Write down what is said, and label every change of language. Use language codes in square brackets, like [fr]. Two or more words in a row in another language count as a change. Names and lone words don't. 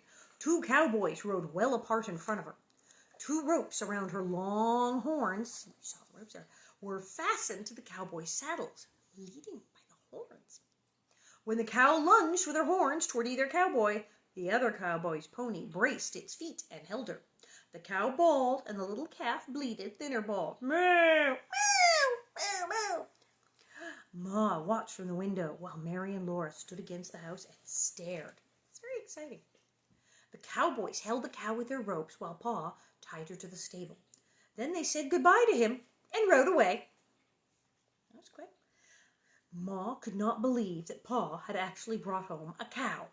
[en] 2 cowboys rode well apart in front of her. 2 ropes around her long horns, you saw the ropes there, were fastened to the cowboys' saddles, leading by the horns. When the cow lunged with her horns toward either cowboy, the other cowboy's pony braced its feet and held her. The cow bawled, and the little calf bleated, thinner bawled. Moo! Moo! Moo! Moo! Ma watched from the window while Mary and Laura stood against the house and stared. It's very exciting. The cowboys held the cow with their ropes while Pa tied her to the stable. Then they said goodbye to him and rode away. That was quick. Ma could not believe that Pa had actually brought home a cow.